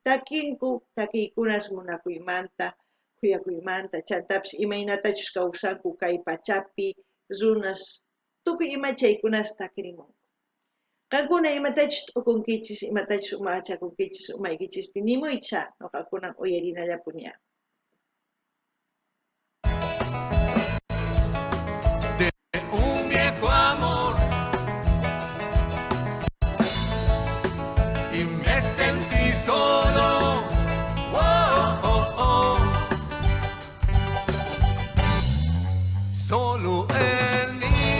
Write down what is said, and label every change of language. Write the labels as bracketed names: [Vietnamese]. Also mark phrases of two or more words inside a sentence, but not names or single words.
[Quechua] Takinku takiykunas munakuymanta, kuyakuymanta, chantapis imaynatachus kawsanku kay pachapi, runas, tukuy ima chaykunas takirimunku. Qankuna imatachus t'ukunkichis, imatachus umachakunkichis, umaykichispi nimuycha, nuqakuna uyarinallapuniya. [Spanish] Un viejo amor y me sentí solo. Oh, oh, oh. Solo en mí.